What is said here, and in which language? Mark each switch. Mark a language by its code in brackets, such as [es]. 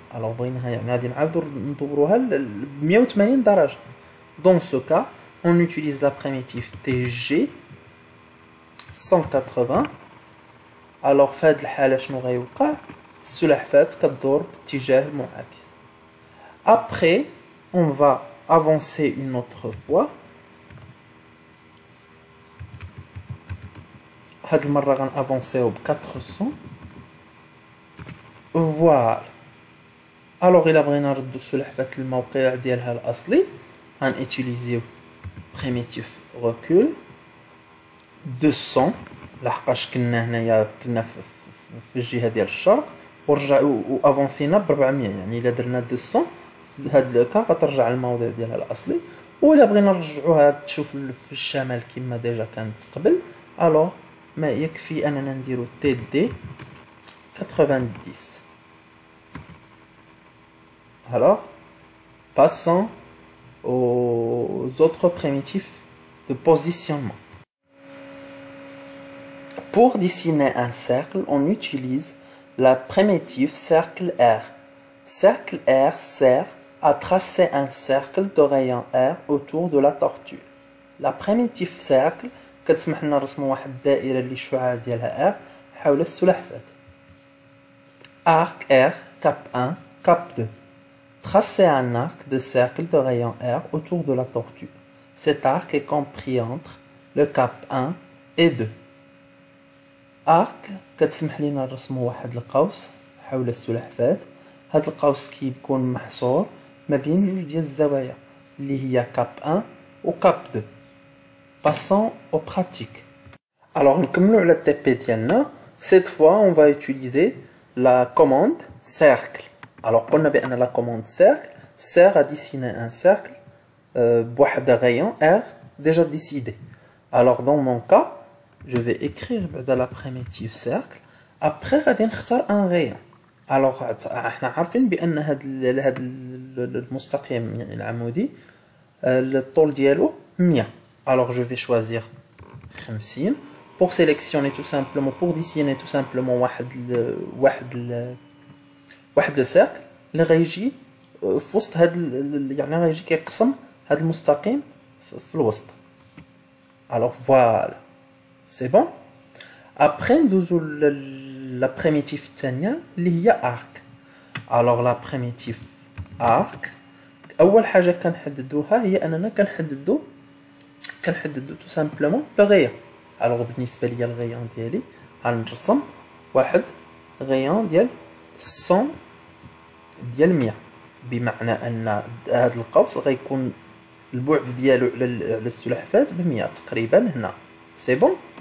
[ar] Alors, بغيناها يعني غادي نعاودو ندوروها ب 180 درجة. [fr] Dans ce cas, on utilise la primitive TG 180. [ar] Alors, في هذه الحالة شنو غيوقع؟ السلحفاة كدور باتجاه المعاكس. [fr] Après, on va avancer une autre fois. [ar] هاد المرة غنافونسيو ب 400. فوالا. الوغ الا بغينا نردو السلحفاة للموقع ديالها الاصلي غنيتيليزيو بريميتيف ريكول 200 لحقاش كنا هنايا كنا في الجهة ديال الشرق ورجعوا وافونسينا ب 400 يعني الا درنا 200 في هاد لوكا غترجع للموضع ديالها الاصلي وإلا بغينا نرجعوها تشوف في الشمال كما ديجا كانت قبل الوغ ما يكفي اننا نديرو تي دي 90. [fr] Alors, passons aux autres primitifs de positionnement. Pour dessiner un cercle, on utilise la primitive cercle R. Cercle R sert à tracer un cercle de rayon R autour de la tortue. La primitive cercle [ar] كتسمح لنا نرسمو واحد الدائرة اللي الشعاع ديالها R حول السلحفاة. [fr] Arc R, cap 1, cap 2. Tracer un arc de cercle de rayon R autour de la tortue. Cet arc est compris entre le cap 1 et 2. [ar] Arc كتسمح لنا نرسمو واحد القوس حول السلحفاة. هاد القوس كيكون محصور ما بين جوج ديال الزوايا اللي هي cap 1 و cap 2. [fr] Passons aux pratiques. [ar] Alors, نكملوا على التي ديالنا. [fr] Cette fois, on va utiliser la commande cercle. Alors, [ar] قلنا بأن [fr] la commande cercle sert à dessiner un cercle [ar] بواحد [fr] rayon R déjà décidé. Alors, dans mon cas, je vais écrire [ar] بعدا [fr] la primitive cercle. Après, [ar] غادي نختار [fr] un rayon. [ar] Alors, احنا عارفين بأن هاد المستقيم يعني العمودي الطول ديالو 100. [fr] Alors je vais choisir 50 pour sélectionner tout simplement, pour dessiner tout simplement [ar] واحد [fr] le cercle [ar] اللي غيجي في وسط هاد يعني غيجي كيقسم هاد المستقيم في الوسط. [fr] Alors voilà, c'est bon. Après [ar] ندوزو [fr] la primitive [ar] الثانية اللي هي arc. [fr] Alors la primitive arc [ar] أول حاجة كنحددوها هي أننا كنحددو [fr] tout simplement le rayon. [ar] Alors بالنسبة ليا الغيان ديالي غنرسم واحد غيان ديال 100 ديال 100 بمعنى أن هذا القوس غيكون البعد ديالو على السلحفاة ب100 تقريبا هنا. [fr] سي بون.